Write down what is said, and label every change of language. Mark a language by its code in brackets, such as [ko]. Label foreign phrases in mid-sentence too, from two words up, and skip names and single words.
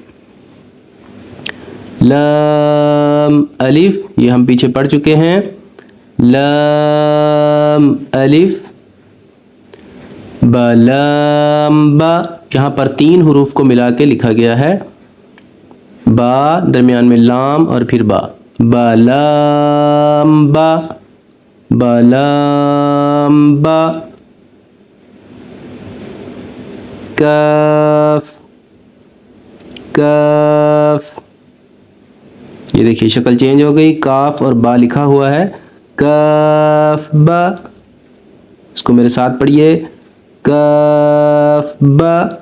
[ur] لام الف، یہ ہم پیچھے پڑھ چکے ہیں، لام الف۔ با، لام با، یہاں پر 3 حروف کو ملا کے لکھا گیا ہے، با، درمیان میں لام اور پھر با، با لام با، با لام با۔ کاف، کاف، یہ دیکھیے شکل چینج ہو گئی، کاف اور با لکھا ہوا ہے، کاف با۔ اس کو میرے ساتھ پڑھیے، کاف با۔